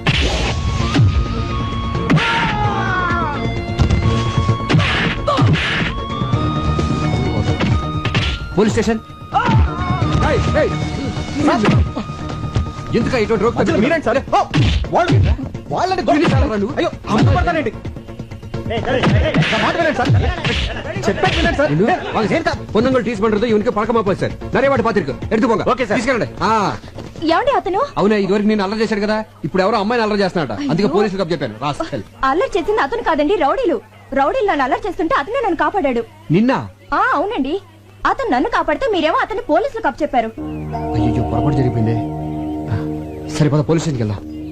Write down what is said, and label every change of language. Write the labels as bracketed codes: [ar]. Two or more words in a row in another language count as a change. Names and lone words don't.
[en] police station. [te] ఎందుకు ఇటువంటి రోక్ మీరేంటి సార్? వాళ్ళని అయ్యో అమ్ముపడతానండి. [ta] பொண்ணுங்கள் டீஸ் பண்றது இவனுக்கு பழக்கமா போச்சு சார். நிறைய வாட்டி பாத்திருக்கு. எடுத்து போங்க. [en] okay sir. [te] తీసుకెళ్ళండి. ఏమండి అతను? అవునా ఇదివరకు నేను అల్లరి చేశాడు కదా, ఇప్పుడు ఎవరో అమ్మాయిని అల్లరి చేస్తున్నాడట. అందుకే పోలీసులకు చెప్పాను. రాస్కల్. అల్లరి చేసింది అతను కాదండి, రౌడీలు. రౌడీలు నన్ను అల్లరి చేస్తుంటే అతనే నన్ను కాపాడాడు. నిన్న? అవునండి. అతను నన్ను కాపాడితే మీరేమో అతన్ని పోలీసులకు అప్పచెప్పారు. అయ్యో పొరపాటు జరిగిపోయింది. సరిపోదా [en] police stationki [te] వెళ్దాం.